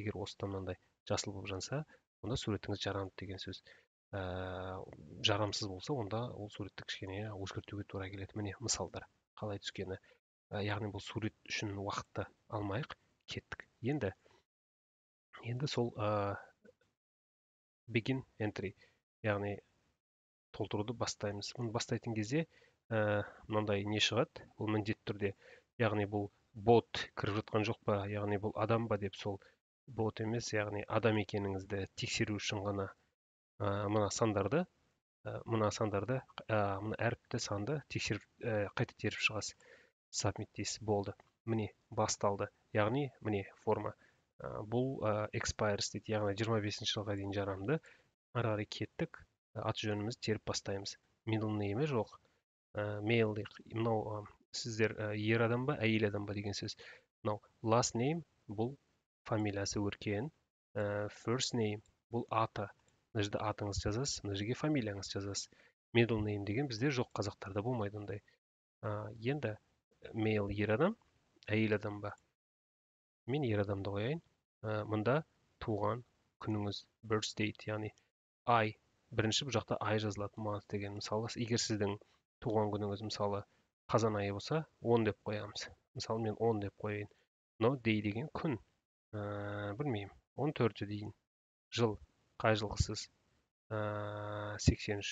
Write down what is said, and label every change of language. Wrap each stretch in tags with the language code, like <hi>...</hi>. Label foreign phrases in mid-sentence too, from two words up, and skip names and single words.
<kk>Егер осыдан мынандай жасыл болып жанса, онда суретіңіз жарамды деген сөз. Жарамсыз болса, онда ол суретті кішкене өзгертуге тура келеді. Міне мысалдар қалай түскені. Яғни бұл сурет үшін уақытты алмайық, кеттік. Енді сол</kk> <en>begin entry,</en> <kk>яғни толтыруды бастаймыз. Бұны бастайтын кезде мынандай не шығады, бұл міндетті түрде, яғни бұл бот кіріп жатқан жоқ па, яғни бұл адам ба деп, сол бот емес, яғни адам екеніңізді тексеру үшін ғана мына сандарды, мына әріпті санды тексеріп, қайта теріп шығасыз. Submit дейсіз, болды. Міне басталды. Яғни міне форма. Бұл expires дейді, яғни 25 жылға дейін жарамды. Ары қарай кеттік, аты жөнімізді теріп бастаймыз.</kk> <en>Middle name</en> <kk>жоқ, male дейік. Мынау сіздер ер адам ба, әйел адам ба деген сөз. Мынау</kk> <en>last name,</en> <kk>бұл фамилиясы Өркен.</kk> <en>First name,</en> <kk>бұл аты. Мына жерде атыңыз жазасыз, мына жерге фамилияңыз жазасыз.</kk> <en>Middle name</en> <kk>деген бізде жоқ, қазақтарда болмайды ондай. Енді male ер адам, әйел адам ба? Мен ер адамды қояйын. Мында туған күніңіз,</kk> <en>birth date,</en> <kk>яғни ай, бірінші бұл жақта ай жазылады, month деген. Мысалы, егер сіздің туған күніңіз мысалы қазан айы болса, 10 деп қоямыз. Мысалы, мен 10 деп қояйын. Но day деген күн. Білмеймін, 14 дейін. Жыл, қай жылғысыз? 83.</kk>